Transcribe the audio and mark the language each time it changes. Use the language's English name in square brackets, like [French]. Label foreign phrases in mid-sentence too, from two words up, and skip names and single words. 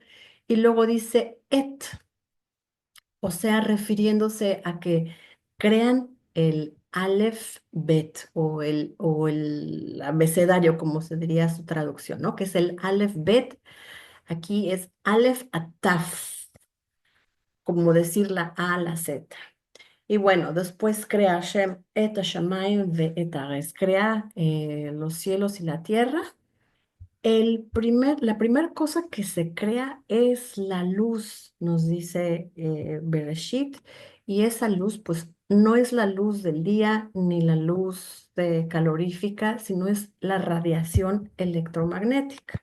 [Spanish] Y luego dice et, o sea, refiriéndose a que crean el Aleph Bet o el abecedario, como se diría su traducción, ¿no? Que es el Aleph Bet. Aquí es Aleph Ataf, como decir la A a la Z. Y bueno, después crea [Hebrew] השם את השמים ואת הארץ, [Spanish] crea los cielos y la tierra. La primera cosa que se crea es la luz, nos dice Bereshit, y esa luz pues no es la luz del día ni la luz calorífica, sino es la radiación electromagnética.